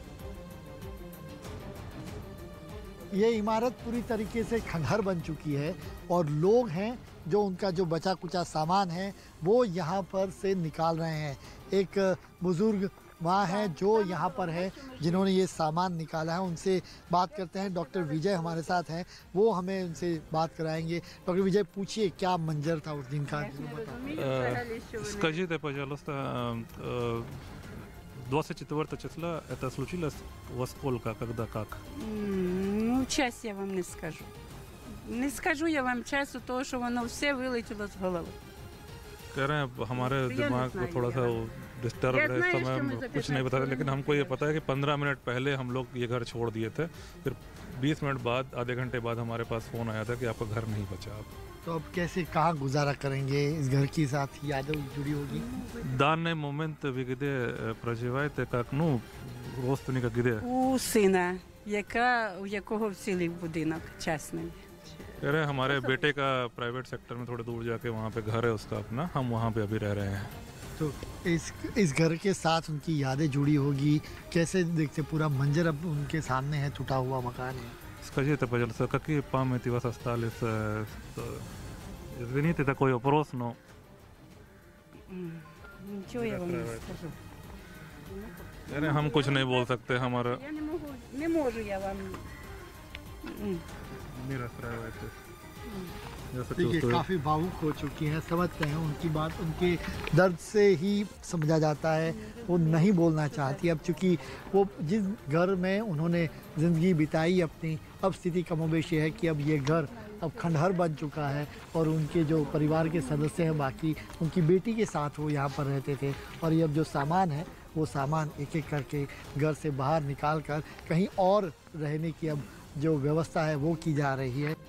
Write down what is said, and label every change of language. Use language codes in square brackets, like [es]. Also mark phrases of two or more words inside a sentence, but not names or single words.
[hi] ये इमारत पूरी तरीके से खंडहर बन चुकी है और लोग हैं जो उनका जो बचा कुचा सामान है वो यहाँ पर से निकाल रहे हैं। एक बुजुर्ग माँ है जो यहाँ पर है, जिन्होंने ये सामान निकाला है। उनसे बात करते हैं। डॉक्टर विजय हमारे साथ हैं, वो हमें उनसे बात कराएंगे। डॉक्टर विजय, पूछिए क्या मंजर था उस दिन का? [ru] Скажите, пожалуйста, 24 числа это случилось во сколько, когда, как? Ну, час я вам не скажу. [uk] Не скажу я вам часу, того, що воно все вилетіло з голови. [hi] कह रहे हैं हमारे दिमाग को थोड़ा सा डिस्टर्ब है इस समय, हम कुछ नहीं बता रहे, लेकिन हमको ये पता है कि 15 मिनट पहले हम लोग ये घर छोड़ दिए थे। फिर 20 मिनट बाद, आधे घंटे बाद हमारे पास फ़ोन आया था कि आपका घर नहीं बचा। अब तो अब कैसे, कहाँ गुजारा करेंगे? इस घर के साथ यादें जुड़ी होगी? [uk] Даний момент ви де проживаєте, як, ну, родственника де? У сина, у якого вцілів будинок частний. [hi] कह रहे हैं हमारे बेटे का [en] private sector [hi] में थोड़े दूर जाके वहाँ पे घर है उसका अपना, हम वहाँ पे अभी रह रहे हैं। तो इस घर के साथ उनकी यादें जुड़ी होगी। कैसे देखते, पूरा मंजर अब उनके सामने है, टूटा हुआ मकान है। [ru] Скажите, пожалуйста, какие памяти у вас остались? Извините, такой вопрос, но... [uk] Нічого я вам не скажу. [hi] कह रहे हैं हम कुछ नहीं बोल सकते, हमारा... [uk] Я не можу я вам... [hi] नहीं расстраивайтесь। जैसा देखिए, चूस्त काफ़ी भावुक हो चुकी हैं, समझते हैं उनकी बात। उनके दर्द से ही समझा जाता है, वो नहीं बोलना चाहती। अब चूँकि वो जिस घर में उन्होंने ज़िंदगी बिताई अपनी, अब स्थिति कमोबेश है कि अब ये घर अब खंडहर बन चुका है और उनके जो परिवार के सदस्य हैं, बाकी उनकी बेटी के साथ वो यहाँ पर रहते थे और ये अब जो सामान है वो सामान एक एक करके घर से बाहर निकाल कर कहीं और रहने की अब जो व्यवस्था है वो की जा रही है।